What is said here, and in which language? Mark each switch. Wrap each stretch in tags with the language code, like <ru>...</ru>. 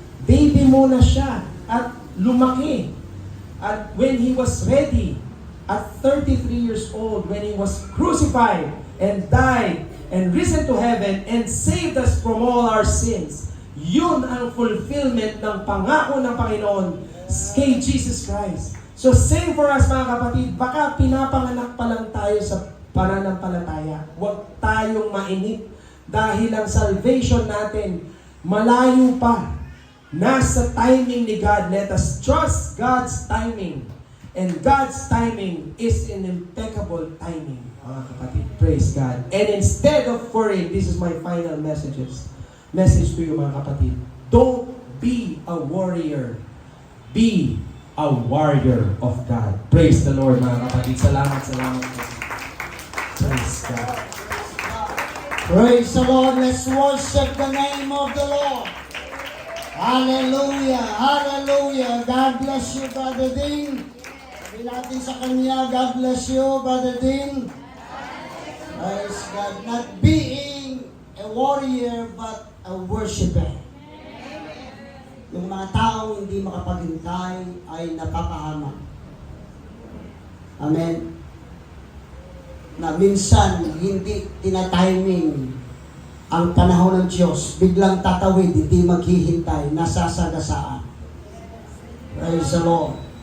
<tl>Baby muna siya at lumaki.</tl> <en>At when He was ready, at 33 years old, when He was crucified and died and risen to heaven and saved us from all our sins,</en> <tl>yun ang fulfillment ng pangako ng Panginoon kay Jesus Christ.</tl> <en>So same for us,</en> <tl>mga kapatid, baka pinapanganak pa lang tayo sa pananampalataya. Huwag tayong mainip dahil ang salvation natin malayo pa. Nasa timing ni God.</tl> <en>Let us trust God's timing. And God's timing is an impeccable timing, mga kapatid. Praise God. And instead of worrying, this is my final message to you, mga kapatid. Don't be a warrior. Be a warrior of God. Praise the Lord, mga kapatid. Salamat. Praise God. Praise the Lord. Let's worship the name of the Lord. Hallelujah. Hallelujah. God bless you, Brother Dean.</en> <tl>Sabi natin sa kanya,</tl> <en>God bless you, Brother Dean. Praise God. Not being a warrior, but a worshiper.</en> <tl>Yung mga taong hindi makapaghintay ay napapahamak. Amen. Na minsan hindi tinatiming ang panahon ng Diyos, biglang tatawid, hindi maghihintay, nasasagasaan.</tl> <en>Praise the Lord.</en>